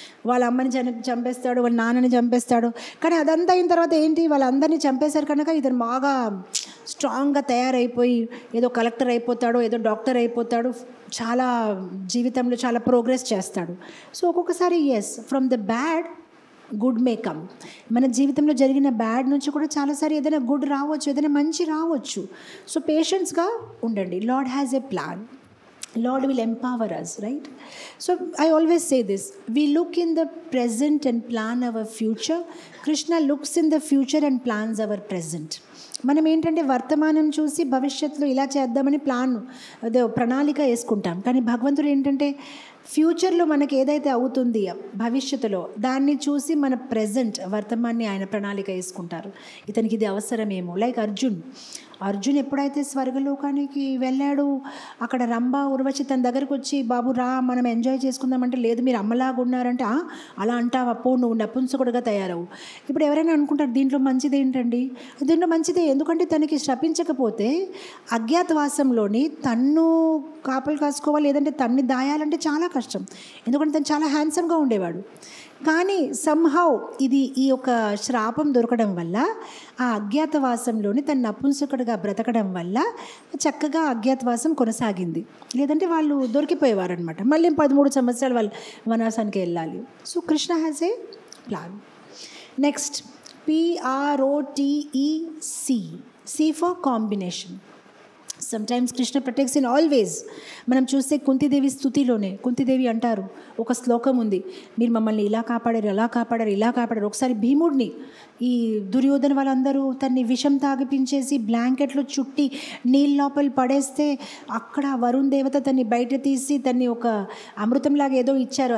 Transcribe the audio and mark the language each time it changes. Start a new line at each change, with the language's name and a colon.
Telugu: వాళ్ళ అమ్మని చంపేస్తాడు, వాళ్ళ నాన్నని చంపేస్తాడు, కానీ అదంతా అయిన తర్వాత ఏంటి, వాళ్ళందరినీ చంపేశారు కనుక ఇతను బాగా స్ట్రాంగ్గా తయారైపోయి ఏదో కలెక్టర్ అయిపోతాడు, ఏదో డాక్టర్ అయిపోతాడు, చాలా జీవితంలో చాలా ప్రోగ్రెస్ చేస్తాడు.
English: So ఒక్కొక్కసారి as from the bad good may come.
Telugu: మన జీవితంలో జరిగిన బ్యాడ్ నుంచి కూడా చాలాసారి ఏదైనా గుడ్ రావచ్చు, ఏదైనా మంచి రావచ్చు. సో పేషెన్స్గా ఉండండి.
English: Lord has a plan, Lord will empower us, right? So I always say this, we look in the present and plan our future. Krishna looks in the future and plans our present.
Telugu: మనం ఏంటంటే వర్తమానం చూసి భవిష్యత్తులో ఇలా చేద్దామని అదే ప్రణాళిక వేసుకుంటాం, కానీ భగవంతుడు ఏంటంటే ఫ్యూచర్లో మనకి ఏదైతే అవుతుంది భవిష్యత్తులో దాన్ని చూసి మన ప్రెజెంట్ వర్తమాన్ని ఆయన ప్రణాళిక వేసుకుంటారు. ఇతనికి ఇది అవసరమేమో. లైక్ అర్జున్ ఎప్పుడైతే స్వర్గలోకానికి వెళ్ళాడు, అక్కడ రంభ ఉర్వశి తన దగ్గరకు వచ్చి బాబు రా మనం ఎంజాయ్ చేసుకుందామంటే, లేదు మీరు అమ్మలాగా ఉన్నారంటే, అలా అంటావు అప్పో నువ్వు నపుంసకుడుగా తయారవు. ఇప్పుడు ఎవరైనా అనుకుంటారు దీంట్లో మంచిది ఏంటండి, దీంట్లో మంచిదే, ఎందుకంటే తనకి శ్రపించకపోతే అజ్ఞాతవాసంలోని తన్ను కాపలు కాసుకోవాలి, లేదంటే తన్ని దాయాలంటే చాలా కష్టం. ఎందుకంటే తను చాలా హ్యాండ్సమ్గా ఉండేవాడు. కానీ సంహౌ ఈ యొక్క శ్రాపం దొరకడం వల్ల ఆ అజ్ఞాతవాసంలోని తను నపుంసకుడిగా బ్రతకడం వల్ల చక్కగా అజ్ఞాతవాసం కొనసాగింది. లేదంటే వాళ్ళు దొరికిపోయేవారు అనమాట. మళ్ళీ 13 సంవత్సరాలు వాళ్ళు వనవాసానికి వెళ్ళాలి.
English: So Krishna has a plan. Next PROTEC, C for combination. Sometimes Krishna protects in always.
Telugu: మనం చూస్తే కుంతిదేవి స్తుతిలోనే కుంతిదేవి అంటారు, ఒక శ్లోకం ఉంది, మీరు మమ్మల్ని ఇలా కాపాడారు, అలా కాపాడారు, ఇలా కాపాడారు. ఒకసారి భీముడిని ఈ దుర్యోధన వాళ్ళందరూ తన్ని విషం తాగిపించేసి బ్లాంకెట్లో చుట్టి నీళ్ళ లోపల పడేస్తే అక్కడ వరుణ్ దేవత తన్ని బయట తీసి తన్ని ఒక అమృతంలాగా ఏదో ఇచ్చారు.